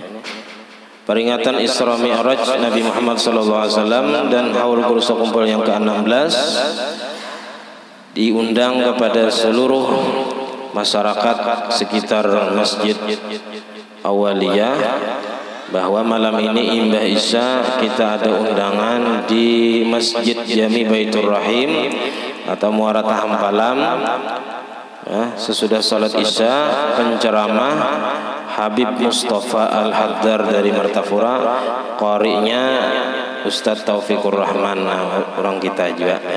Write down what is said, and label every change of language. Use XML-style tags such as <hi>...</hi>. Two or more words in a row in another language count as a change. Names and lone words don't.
<id>Peringatan Isra Mi'raj Nabi Muhammad SAW dan haul kursa kumpul yang ke-16. Diundang kepada seluruh masyarakat sekitar Masjid Awaliyah bahwa malam ini imbah isya kita ada undangan di Masjid Jami Baitur Rahim atau Muara Tahampalam. Sesudah salat isya penceramah Habib Mustafa Al-Haddar dari Martapura, qari'nya Ustadz Taufikur Rahman, orang kita juga ya.</id>